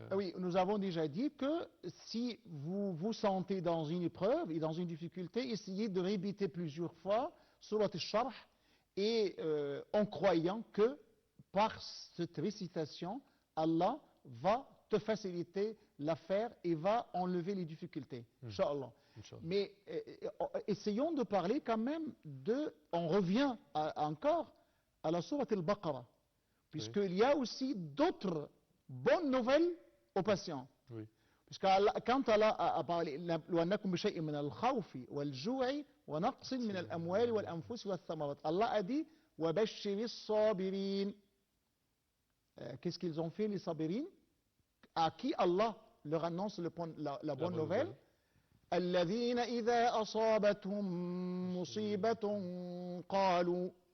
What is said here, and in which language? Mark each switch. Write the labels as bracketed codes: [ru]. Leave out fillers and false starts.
[fr] Oui, nous avons déjà dit que si vous vous sentez dans une épreuve et dans une difficulté, essayez de répéter plusieurs fois sourate Al-Sharh et en croyant que par cette récitation, Allah va te faciliter l'affaire et va enlever les difficultés. Inch'Allah. Inch'Allah. Mais essayons de parler quand même on revient encore à la sourate al-Baqarah, puisqu'il y a aussi d'autres bonnes nouvelles aux patients. Oui. Puisque quand Allah a parlé [ar] لَوَنَّكُمْ بِشَيْءٍ مِنَ الْخَوْفِ وَالْجُوعِ وَنَقْصٍ مِنَ الْأَمْوَالِ وَالْأَنفُسِ وَالثَّمَرَاتِ. [fr] Allah a dit [ar] وَبَشِّرِ الصَّابِرِينَ. [fr] Qu'est-ce qu'ils ont fait les sabirines? À qui Allah leur annonce la bonne nouvelle. [ar] الذين إذا أصابتهم مصيبة قالوا.